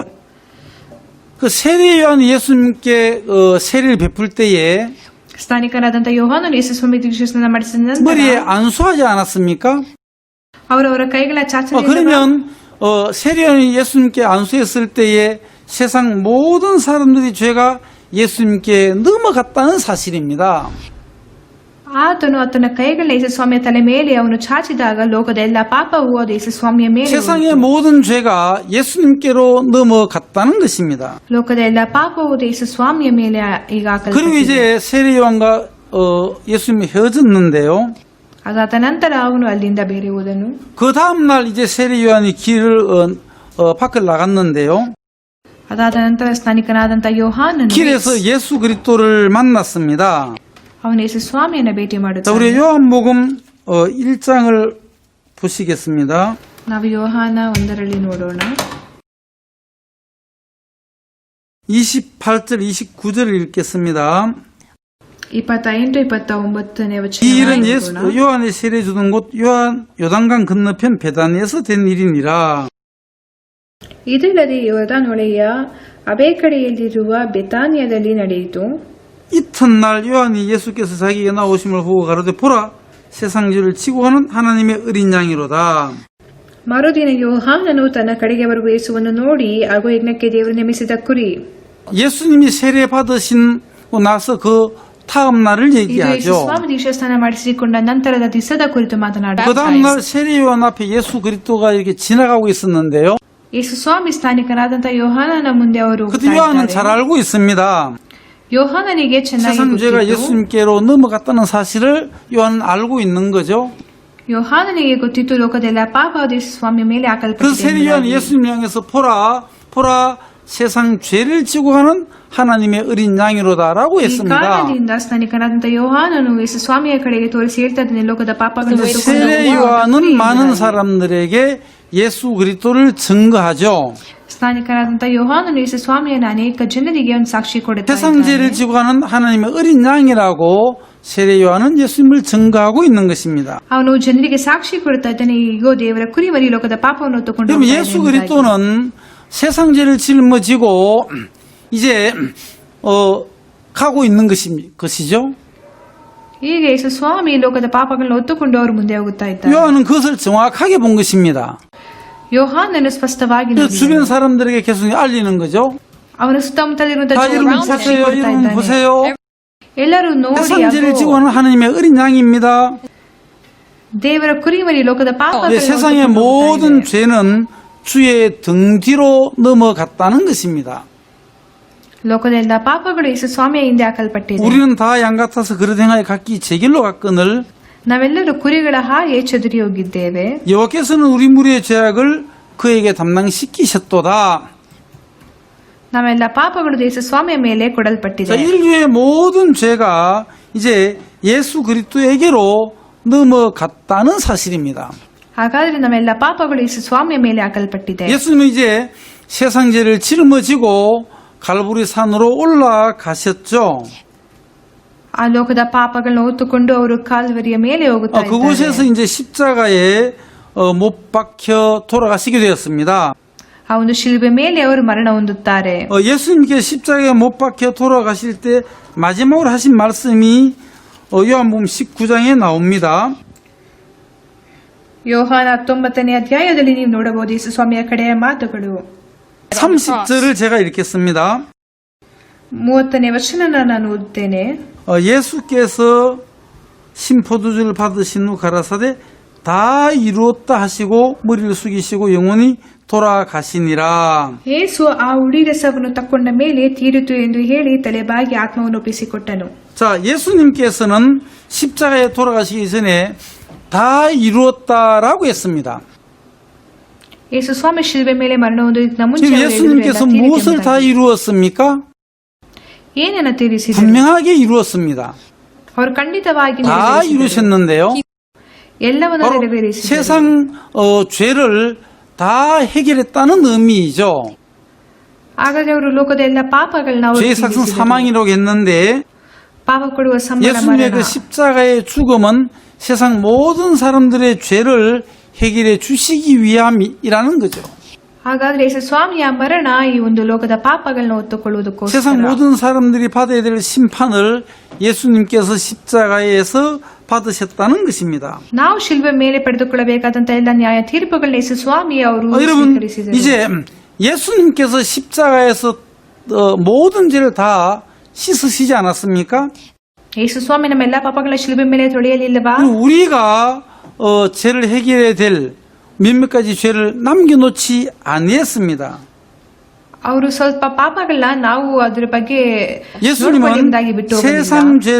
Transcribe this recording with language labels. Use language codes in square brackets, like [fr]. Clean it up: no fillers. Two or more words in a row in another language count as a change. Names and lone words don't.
[ko] 그 세례 요한 예수님께 세례를 베풀 때에 [kn] ಸ್ನಾನಿಕನಾದಂಥ ಯೋಹಾನನು ಯೇಸು ಸ್ವಾಮಿ ದೀಕ್ಷಾಸ್ನಾನ ಮಾಡಿಸಿದ ನಂತರ [ko] 머리에 안수하지 않았습니까? [kn] ಅವರವರ ಕೈಗಳ ಚಾಚನೆ [ko] 그러면 세례 요한이 예수님께 안수했을 때에 세상 모든 사람들이 죄가 예수님께 넘어갔다는 사실입니다. [kn] ಆತನು ಆತನ ಕೈಗಳ ಯೇಸು ಸ್ವಾಮಿಯ ತಲೆ ಮೇಲೆ ಅವನು ಚಾಚಿದಾಗ ಲೋಕದ ಎಲ್ಲ ಪಾಪವು ಅದು ಯೇಸು ಸ್ವಾಮಿಯ ಮೇಲೆ [ko] 세상의 모든 죄가 예수님께로 넘어갔다는 것입니다. [kn] ಲೋಕದ ಎಲ್ಲ ಪಾಪವು ಅದು ಯೇಸು ಸ್ವಾಮಿಯ ಮೇಲೆ ಈಗ [ko] 그리고 [kn] ಹಾಕಲ್ಪಟ್ಟಿದೆ. [ko] 이제 세례 요한과 예수님이 헤어졌는데요. [kn] ಅದಾದ ನಂತರ ಅವನು ಅಲ್ಲಿಂದ ಬೇರೆ ಹೋದನು. [ko] 그 다음날 이제 세례 요한이 길을 밖을 나갔는데요. [kn] ಅದಾದ ನಂತರ ಸ್ನಾನಿಕನಾದಂತ ಯೋಹಾನನು [ko] 길에서 예수 그리스도를 만났습니다. [kn] ಅವನು ಯೇಸು ಸ್ವಾಮಿಯನ್ನ ಭೇಟಿ [ko] 자, [kn] ಮಾಡುತ್ತಾನೆ. [ko] 우리 요한복음 1장을 보시겠습니다. [kn] ನಾವು ಯೋಹಾನ 1ರಲ್ಲಿ ನೋಡೋಣ. [ko] 28절, 29절을 읽겠습니다. [kn] 28, 29ನೇ ವಚನ. [ko] 이 일은 예수 요한의 세례 주던 곳 요단강 건너편 베다니에서 된 일이니라. [kn] ಇದಲ್ಲದೆ ಯೋರ್ದಾನ್ ಹೊಳೆಯ ಅಬೇ ಕಡೆಯಲ್ಲಿರುವ ಬೆತಾನಿಯದಲ್ಲಿ ನಡೆಯಿತು. [ko] 이튿날 요한이 예수께서 자기에게 나오심을 보고 가로되 보라 세상 죄를 지고 가는 하나님의 어린 양이로다. [kn] ಮರುದಿನ ಯೋಹಾನನು ತನ್ನ ಕಡೆಗೆ ಬರುವ ಯೇಸುವನ್ನು ನೋಡಿ ಆಗೋ ಯಜ್ಞಕ್ಕೆ ದೇವರು ನೇಮಿಸಿದ ಕುರಿ. [ko] 예수님이 세례 받으시고 나서 그 다음 날을 [kn] ಇದು ಯೇಸು [ko] 얘기하죠. [kn] ಸ್ವಾಮಿ ದೀಕ್ಷಾಸ್ನಾನ ಮಾಡಿಸಿಕೊಂಡ ನಂತರದ ದಿವಸದ ಕುರಿತು [ko] 그 [kn] ಮಾತನಾಡುತ್ತಾರೆ. [ko] 다음 날 세례 요한 앞에 예수 그리스도가 이렇게 지나가고 있었는데요. [kn] ಯೇಸು ಸ್ವಾಮಿ ಸ್ಥಾನಿಕರಾದಂತ ಯೋಹಾನನ ಮುಂದೆ ಅವರು [ko] 그때 요한은 잘 알고 있습니다. [kn] ಯೋಹಾನನಿಗೆ ಚೆನ್ನಾಗಿ [ko] 세상 죄가 [kn] ಗೊತ್ತಿತ್ತು. [ko] 예수님께로 넘어갔다는 사실을 요한은 알고 있는 거죠. [kn] ಯೋಹಾನನಿಗೆ ಗೊತ್ತಿತ್ತು ಲೋಕದೆಲ್ಲ ಪಾಪವಾದ ಯೇಸು ಸ್ವಾಮಿಯ ಮೇಲೆ [ko] 그래서 [kn] ಹಾಕಲ್ಪಟ್ಟಿದೆ [ko] 세례 요한 [kn] ಎಂಬುದಾಗಿ. [ko] 예수님 향해서 보라 세상 죄를 지고 가는 하나님의 어린 양이로다라고 [kn] ಈ [ko] 했습니다. [kn] ಕಾರಣದಿಂದ ಸ್ಥಾನಿಕರಾದಂತ ಯೋಹಾನನು ಯೇಸು ಸ್ವಾಮಿಯ ಕಡೆಗೆ ತೋರಿಸಿ ಹೇಳ್ತಾ ಇದ್ದಾನೆ, ಲೋಕದ ಪಾಪಗಳನ್ನು [ko] 그래서 [kn] ಹೊತ್ತುಕೊಂಡು [ko] 세례 [kn] ಹೋಗುವ [ko] 요한은 [kn] ಕುರಿ [ko] 많은 [kn] ಎಂಬುದಾಗಿ. [ko] 사람들에게 예수 그리스도를 증거하죠. [kn] ಸ್ಥಾನಿಕರಾದಂತ ಯೋಹಾನನು ಯೇಸು ಸ್ವಾಮಿಯನ್ನು ಅನೇಕ ಜನರಿಗೆ ಒಂದು ಸಾಕ್ಷಿ ಕೊಡುತ್ತಾ [ko] 세상 죄를 [kn] ಇದ್ದಾನೆ. [ko] 지고 가는 하나님의 어린 양이라고 세례 요한은 예수님을 증거하고 있는 것입니다. [kn] ಅವನು ಜನರಿಗೆ ಸಾಕ್ಷಿ ಕೊಡುತ್ತಾ ಇದ್ದಾನೆ, ಈಗೋ ದೇವರ ಕುರಿಮರಿ ಲೋಕದ ಪಾಪವನ್ನು ಹೊತ್ತುಕೊಂಡು [ko] 그럼 [kn] ಹೋಗ್ತಾ ಇದೆ [ko] 예수 [kn] ಎಂಬುದಾಗಿ. [ko] 그리스도는 세상 죄를 짊어지고 이제 가고 있는 것이죠. [kn] ಈಗ ಯೇಸು ಸ್ವಾಮಿ ಲೋಕದ ಪಾಪಗಳನ್ನು ಹೊತ್ತುಕೊಂಡು ಅವರು ಮುಂದೆ ಹೋಗುತ್ತಾ ಇದ್ದಾರೆ. [ko] 요한은 그것을 정확하게 본 것입니다. [kn] ಯೋಹಾನನು ಸ್ಪಷ್ಟವಾಗಿ [ko] 그래서 [kn] ನೋಡಿದನು. [ko] 주변 사람들에게 계속 알리는 거죠. [kn] ಅವನ ಸುತ್ತಮುತ್ತಲಿರುವಂತಹ [ko] 다 여러분 [kn] ಜನರಿಗೆ ಸಾಕ್ಷಿ [ko] 보세요, [kn] ಕೊಡ್ತಾ [ko] 여러분 [kn] ಇದ್ದಾನೆ. [ko] 보세요. [kn] ಎಲ್ಲರೂ ನೋಡಿ [ko] 세상 죄를 [kn] ಹಾಗೂ [ko] 지고 가는 하나님의 어린 양입니다. [kn] ದೇವರ ಕುರಿಮರಿ ಲೋಕದ ಪಾಪಗಳನ್ನು [ko] 세상의 [kn] ಹೊತ್ತುಕೊಂಡು ಹೋಗ್ತಾ [ko] 모든 [kn] ಇದೆ. [ko] 죄는 주의 등 뒤로 넘어갔다는 것입니다. [kn] ಲೋಕದ ಎಲ್ಲ ಪಾಪಗಳು ಯೇಸು ಸ್ವಾಮಿಯ ಹಿಂದೆ ಹಾಕಲ್ಪಟ್ಟಿದೆ. [ko] 우리는 다 양 같아서 그릇 행하여 각기 제 길로 갔거늘 [kn] ನಾವೆಲ್ಲರೂ ಕುರಿಗಳ ಹಾಗೆ ಚದುರಿ ಹೋಗಿದ್ದೇವೆ. [ko] 여호와께서는 우리 무리의 죄악을 그에게 담당시키셨도다. [kn] ನಾವೆಲ್ಲ ಪಾಪಗಳು ಯೇಸು ಸ್ವಾಮಿಯ ಮೇಲೆ [ko] 자, [kn] ಕೊಡಲ್ಪಟ್ಟಿದೆ. [ko] 인류의 모든 죄가 이제 예수 그리스도에게로 넘어갔다는 사실입니다. [kn] ಹಾಗಾದ್ರೆ ನಾವೆಲ್ಲ ಪಾಪಗಳು ಯೇಸು ಸ್ವಾಮಿಯ ಮೇಲೆ ಹಾಕಲ್ಪಟ್ಟಿದೆ. [ko] 예수님은 이제 세상 죄를 짊어지고 갈보리 산으로 올라가셨죠. [kn] ಆ ಲೋಕದ ಪಾಪಗಳನ್ನ ಹೊತ್ತುಕೊಂಡು ಅವರು ಕಾಲ್ವರಿಯ ಮೇಲೆ ಹೋಗುತ್ತಾ [ko] 그곳에서 [kn] ಇದ್ದಾರೆ. [ko] 이제 십자가에 못 박혀 돌아가시게 되었습니다. [kn] ಆ ಒಂದು ಶಿಲುಬೆ ಮೇಲೆ ಅವರು ಮರಣ ಹೊಂದುತ್ತಾರೆ. [ko] 예수님께 십자가에 못 박혀 돌아가실 때 마지막으로 하신 말씀이 요한복음 19장에 나옵니다. [kn] ಯೋಹಾನ 19ನೇ ಅಧ್ಯಾಯದಲ್ಲಿ ನೀವು ನೋಡಬಹುದು ಯೇಸು ಸ್ವಾಮಿಯ ಕಡೆಯ ಮಾತುಗಳು. [ko] 30절을 제가 읽겠습니다. [kn] 30ನೇ ವಚನ ನಾನು ಓದುತ್ತೇನೆ. [ko] 예수께서 신포도주를 받으신 후 가라사대 다 이루었다 하시고 머리를 숙이시고 영원히 돌아가시니라. [kn] ಯೇಸು ಆ ಉಳಿರಸವನ್ನು ತಕ್ಕೊಂಡ ಮೇಲೆ ತೀರಿತು ಎಂದು ಹೇಳಿ ತಲೆಬಾಗಿ ಆತ್ಮವನ್ನು ಒಪ್ಪಿಸಿಕೊಟ್ಟನು. [ko] 자, 예수님께서는 십자가에 돌아가시기 전에 다 이루었다라고 했습니다. [kn] ಯೇಸು ಸ್ವಾಮಿ ಶಿಲುಬೆ ಮೇಲೆ ಮರಣ ಹೊಂದುವುದಕ್ಕಿಂತ ಮುಂಚೆ [ko] 지금 [kn] ಅವರು ಹೇಳಿದ್ರು, [ko] 예수님께서 [kn] ಎಲ್ಲ ತೀರಿತು [ko] 무엇을 다 [kn] ಎಂಬುದಾಗಿ. [ko] 이루었습니까? [kn] ಏನನ್ನ ತೀರಿಸಿದರು? [ko] 분명하게 이루었습니다. [kn] ಅವರು ಖಂಡಿತವಾಗಿ [ko] 다 [kn] ನೆರವೇರಿಸಿದರು. [ko] 이루셨는데요. [kn] ಎಲ್ಲವನ್ನ [ko] 바로 [kn] ನೆರವೇರಿಸಿದರು. [ko] 세상 죄를 다 해결했다는 의미이죠. [kn] ಹಾಗಾಗಿ ಅವರು ಲೋಕದ ಎಲ್ಲ ಪಾಪಗಳನ್ನ ಅವರು [ko] 죄의 삭은 [kn] ತೀರಿಸಿದರು. [ko] 사망이라고 했는데 [kn] ಪಾಪ ಕೊಡುವ ಸಂಬಳ [ko] 예수님의 [kn] ಮರಣ. [ko] 그 십자가의 죽음은 세상 모든 사람들의 죄를 해결해 주시기 위함이라는 거죠. [kn] ಹಾಗಾದ್ರೆ ಯೇಸು ಸ್ವಾಮಿಯ ಮರಣ ಈ ಒಂದು ಲೋಕದ ಪಾಪಗಳನ್ನ ಹೊತ್ತುಕೊಳ್ಳುವುದಕ್ಕೋಸ್ಕರ. [ko] 세상 모든 사람들이 받아야 될 심판을 예수님께서 십자가에서 받으셨다는 것입니다. [kn] ನಾವು ಶಿಲ್ಬೆ ಮೇಲೆ ಪಡೆದುಕೊಳ್ಳಬೇಕಾದಂತ ಎಲ್ಲ ನ್ಯಾಯ ತೀರ್ಪುಗಳನ್ನ ಯೇಸು ಸ್ವಾಮಿ ಅವರು [ko] 여러분 [kn] ಸ್ವೀಕರಿಸಿದರು. [ko] 이제 예수님께서 십자가에서 모든 죄를 다 씻으시지 않았습니까? [kn] ಯೇಸು ಸ್ವಾಮಿ ನಮ್ಮ ಎಲ್ಲಾ ಪಾಪಗಳ ಶಿಲ್ಬೆ ಮೇಲೆ ತೊಳೆಯಲಿಲ್ಲವಾ? [ko] 그리고 우리가 죄를 해결해야 될 몇몇 가지 죄를 남겨놓지 아니했습니다. [kn] ಅವರು ಸ್ವಲ್ಪ ಪಾಪಗಳನ್ನ ನಾವು ಅದರ ಬಗ್ಗೆ [ko] 예수님은 [kn] ನೋಡಿಕೊಳ್ಳುವುದಾಗಿ ಬಿಟ್ಟು ಹೋಗಲಿಲ್ಲ.